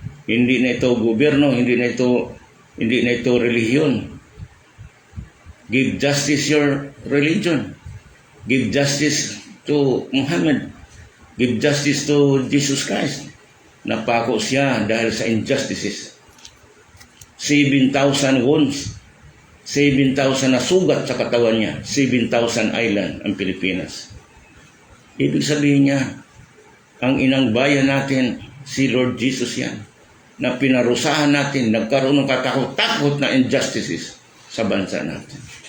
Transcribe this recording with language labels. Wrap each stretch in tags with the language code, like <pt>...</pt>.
<tl>Hindi na ito gobyerno, hindi na ito relihiyon.</tl> <en>Give justice your religion. Give justice to Muhammad. Give justice to Jesus Christ.</en> <tl>Napako siya dahil sa injustices.</tl> <en>7,000 wounds.</en> <tl>7,000 na sugat sa katawan niya. 7,000 island ang Pilipinas. Ibig sabihin niya, ang inang bayan natin, si Lord Jesus yan, na pinarusahan natin, nagkaroon ng katakot-takot na injustices sa bansa natin.</tl>